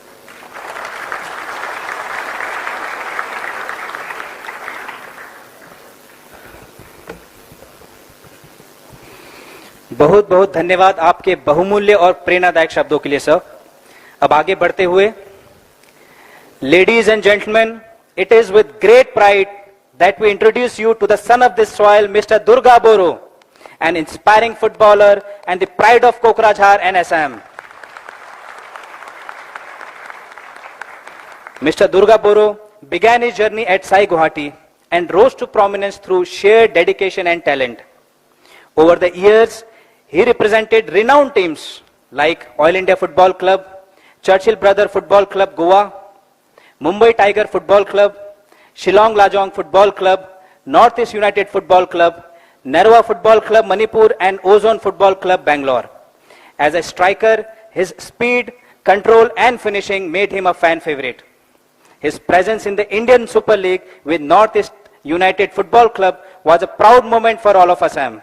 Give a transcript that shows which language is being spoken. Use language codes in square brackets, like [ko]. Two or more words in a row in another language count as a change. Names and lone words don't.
[hi] बहुत बहुत धन्यवाद आपके बहुमूल्य और प्रेरणादायक शब्दों के लिए सर। अब आगे बढ़ते हुए, [en] ladies and gentleman, it is with great pride that we introduce you to the son of this soil, Mister Durga Boro, an inspiring footballer and the pride of Kokrajhar and Assam. Mr. Durga Boro began his journey at Sai Guwahati and rose to prominence through sheer dedication and talent. Over the years, he represented renowned teams like Oil India Football Club, Churchill Brother Football Club Goa, Mumbai Tiger Football Club, Shillong Lajong Football Club, Northeast United Football Club, Narwa Football Club Manipur and Ozone Football Club Bangalore. As a striker, his speed, control and finishing made him a fan favorite. His presence in the Indian Super League with Northeast United Football Club was a proud moment for all of Assam.